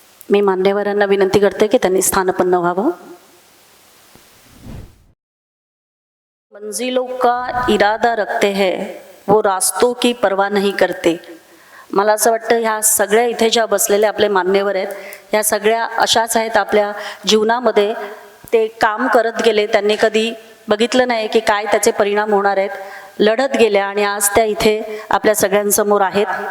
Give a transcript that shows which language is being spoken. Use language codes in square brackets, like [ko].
[mr] मी मान्यवरांना विनंती करते की त्यांनी स्थानपन्न व्हावं. [hi] मंजिलों का इरादा रखते हैं वो रास्तों की परवाह नहीं करते. [mr] मला असं वाटतं ह्या सगळ्या इथे ज्या बसलेल्या आपले मान्यवर आहेत ह्या सगळ्या अशाच आहेत. आपल्या जीवनामध्ये ते काम करत गेले, त्यांनी कधी बघितलं नाही की काय त्याचे परिणाम होणार आहेत. लढत गेल्या आणि आज त्या इथे आपल्या सगळ्यांसमोर आहेत.